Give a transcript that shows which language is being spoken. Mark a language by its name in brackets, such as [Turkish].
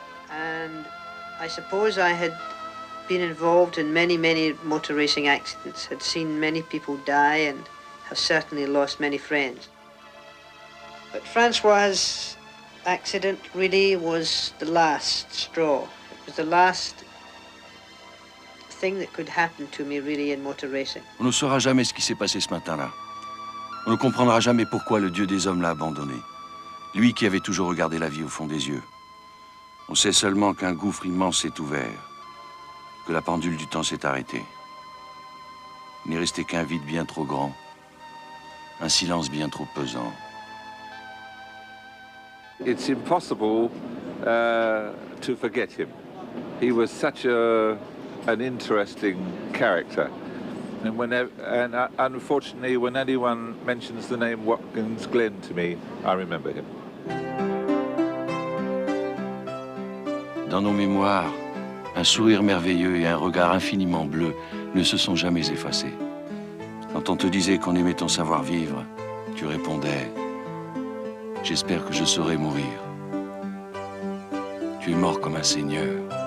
[English] And I suppose I had been involved in many motor racing accidents, had seen many people die and have certainly lost many friends. But Francois' accident really was the last straw. It was the last thing that could happen to me really in motor racing. [French] On ne saura jamais ce qui s'est passé ce matin-là. On ne comprendra jamais pourquoi le Dieu des hommes l'a abandonné. Lui qui avait toujours regardé la vie au fond des yeux. On sait seulement qu'un gouffre immense s'est ouvert, que la pendule du temps s'est arrêtée. Il n'est resté qu'un vide bien trop grand, un silence bien trop pesant. [English] It's impossible to forget him. He was such an interesting character. And unfortunately, when anyone mentions the name Watkins Glen to me, I remember him. [French] Dans nos mémoires, un sourire merveilleux et un regard infiniment bleu ne se sont jamais effacés. Quand on te disait qu'on aimait ton savoir-vivre, tu répondais « J'espère que je saurai mourir. Tu es mort comme un seigneur. »